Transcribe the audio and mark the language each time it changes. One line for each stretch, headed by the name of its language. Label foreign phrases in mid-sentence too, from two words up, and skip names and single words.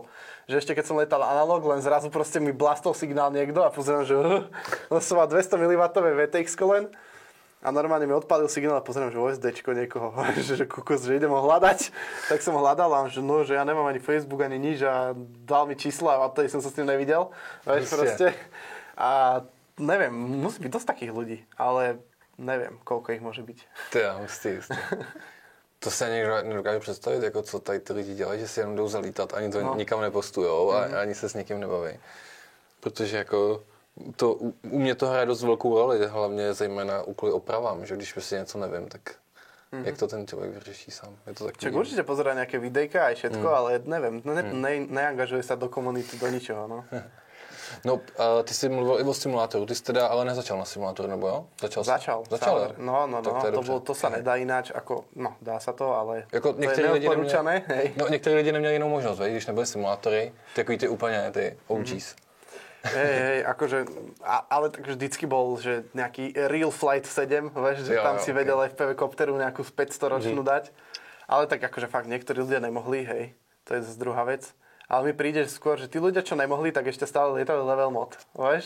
Slovak: Že ešte keď som lietal analog, len zrazu proste mi blastol signál niekto a pozriem, že som mal 200 mW VTX len a normálne mi odpálil signál a pozriem, že OSDčko niekoho, že kukos, že idem ho hľadať. Tak som ho hľadal a že no, že ja nemám ani Facebook, ani nič a dal mi čísla a odtedy som sa s tým nevidel. Vieš, proste. A neviem, musí byť dosť takých ľudí, ale neviem, koľko ich môže byť. To je hustý.
Czech: To se ani nedokážu představit, jako co tady ty lidi dělají, že si jenom jdou zalítat, ani to nikam nepostujou a ani se s nikým nebaví. Protože jako u mě to hraje dost velkou roli, hlavně zejména kvůli opravám, že když prostě něco nevím, tak jak to ten člověk vyřeší sám. Je to
Slovak: Čak určite pozerá nejaké videjka aj všetko, ale neviem, neangažuje sa do komunity, do ničoho, no.
Czech: No, ty jsi mluvil i o simulátoru, ty jsi teda ale nezačal na simulátoru, nebo jo?
Slovak: Začal. No, to sa nedá ináč, ako, no, dá sa to, ale jako to je neodporúčané.
Czech: Některý lidi neměli jinou možnost, když nebyly simulátory, takový ty úplně, ty OGs.
Slovak: Hej, akože, ale tak vždycky bol, že nejaký Real Flight 7, vieš, že tam si vedel FPV kopteru nejakú 500 ročnú dať, ale tak akože fakt niektorí ľudia nemohli, hej, to je zase druhá vec. Ale mi príde skôr, že tí ľudia, čo nemohli, tak ešte stále lietali level mod, vieš?